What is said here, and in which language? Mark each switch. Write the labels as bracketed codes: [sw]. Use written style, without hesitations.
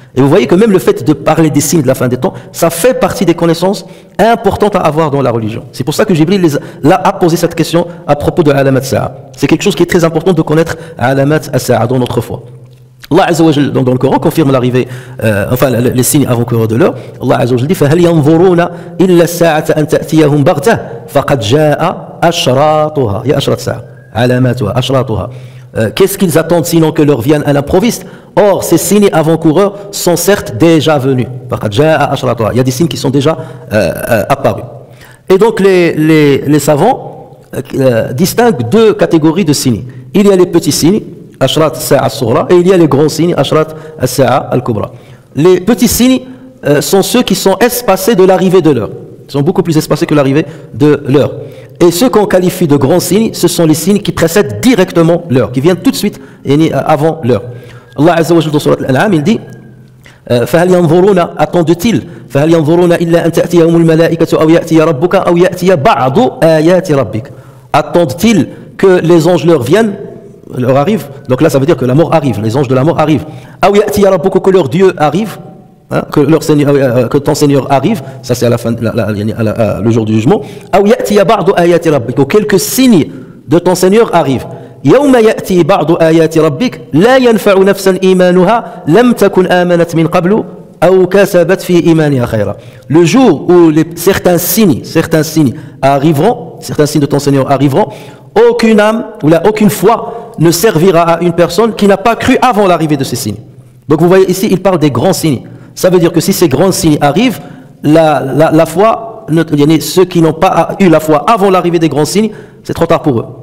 [fr] Et vous voyez que même le fait de parler des signes de la fin des temps, ça fait partie des connaissances importantes à avoir dans la religion. C'est pour ça que Jibril a posé cette question à propos de alamat sa'a. C'est quelque chose qui est très important de connaître alamat sa'a dans notre foi. Allah Azza wa Jal, donc dans le Coran, confirme l'arrivée, les signes avant-coureurs de l'heure. [ar] Allah Azza wa Jal [fr] dit [ar] فَهَلْ يَنْظُرُونَ إِلَّا السَّاعَةَ أَنْ تَأْتِيَهُمْ بَغْتَةً فَقَدْ جَاءَ أَشْرَاطُهَا. [fr] Il y a [ar] أشراط الساعة, علاماتها, أشراطها. [fr] Qu'est-ce qu'ils attendent sinon que l'heure vienne à l'improviste? Or, ces signes avant-coureurs sont certes déjà venus. [ar] فَقَدْ جَاءَ أَشْرَاطُهَا. [fr] Il y a des signes qui sont déjà apparus. Et donc, les savants distinguent deux catégories de signes. Il y a les petits signes, Ashrat as-Sa'a as-Sughra, et il y a les grands signes, Ashrat as-Sa'a al-Kubra. Les petits signes sont ceux qui sont espacés de l'arrivée de l'heure. sont beaucoup plus espacés que l'arrivée de l'heure. Et ceux qu'on qualifie de grands signes, ce sont les signes qui précèdent directement l'heure, qui viennent tout de suite avant l'heure. [ar] Allah Azza wa Jalla [fr] dans Surat Al-An'am, il dit [ar] فهل ينظرون [fr] attendent-ils [ar] فهل ينظرون إلا أن تأتيهم الملائكة أو يأتي ربك أو يأتي بعض آيات ربك. [fr] Attendent-ils que les anges leur viennent, leur arrivent? Donc là ça veut dire que la mort arrive, les anges de la mort arrivent. [ar] أو يأتي ربك, [fr] que leur Dieu arrive, hein, que ton Seigneur arrive, ça c'est à la fin, le jour du jugement. [ar] أو يأتي بعض آيات ربك, [fr] ou quelques signes de ton Seigneur arrivent. [ar] يوم يأتي بعض آيات ربك لا ينفع نفسا إيمانها لم تكن آمنت من قبل أو كسبت في إيمانها خيرا. [fr] Le jour où certains signes arriveront, certains signes de ton Seigneur arriveront, aucune âme ou aucune foi ne servira à une personne qui n'a pas cru avant l'arrivée de ces signes. Donc vous voyez ici, il parle des grands signes. Ça veut dire que si ces grands signes arrivent, la foi, ceux qui n'ont pas eu la foi avant l'arrivée des grands signes, c'est trop tard pour eux.